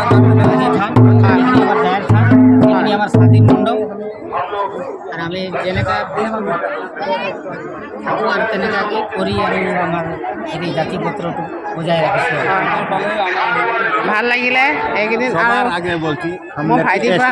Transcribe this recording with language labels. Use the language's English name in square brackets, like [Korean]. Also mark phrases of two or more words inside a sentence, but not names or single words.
[Assamese] এইখিনি থান, এইখিনি আমাৰ জাহেৰ থান, এইখিনি আমাৰ স্বাধীন মণ্ডপ। আৰু আমি যেনেকা থাকোঁ আৰু তেনেকুৱাকৈ কৰি আৰু আমাৰ হেৰি জাতি গোত্ৰটো বজাই ৰাখিছোঁ। ভাল লাগিলে এইকেইদিন। আৰু [Bangla] সবার আগে বলছি [Assamese] মই ভাইটিৰ পৰা